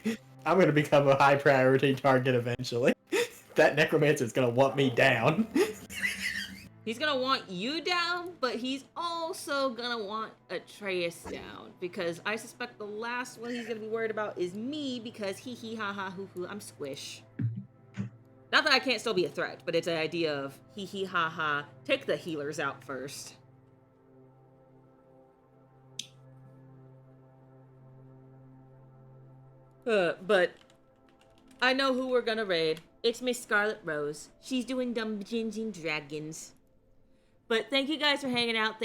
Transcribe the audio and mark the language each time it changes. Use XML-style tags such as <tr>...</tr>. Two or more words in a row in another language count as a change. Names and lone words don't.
<en>I'm gonna become a high priority target eventually. That necromancer's gonna want me down. He's gonna want you down, but he's also gonna want Atreus down, because I suspect the last one he's gonna be worried about is me, because hee hee ha ha hoo hoo, I'm squish. Not that I can't still be a threat, but it's an idea of hee hee ha ha, take the healers out first. But I know who we're gonna raid. It's Miss Scarlet Rose. She's doing Dungeons and Dragons. But thank you guys for hanging out.</en>